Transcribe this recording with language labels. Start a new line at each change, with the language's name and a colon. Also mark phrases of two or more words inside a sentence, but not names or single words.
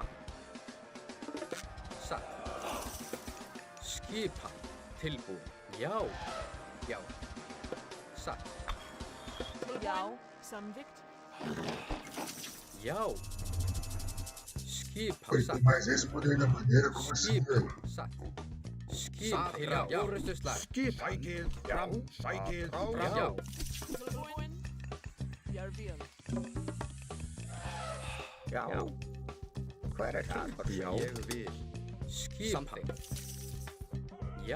Icelandic: Satt. Skipan. Tilbúin. Já. Já. Satt. Já. Samþykkt. Já. Skipan.
Portuguese: Pô,
Icelandic: Satt.
Portuguese: mas esse poder da bandeira, como assim,
Icelandic: Skipan.
Portuguese: velho?
Icelandic: Satt. Skipan. Til orrustuslag. Skipan. Sækið. Fram. Sækið. Já. Fram. Tilbúin. Ég vil. Já. Hver er þar? Já. Ég vil. Skipan. Já.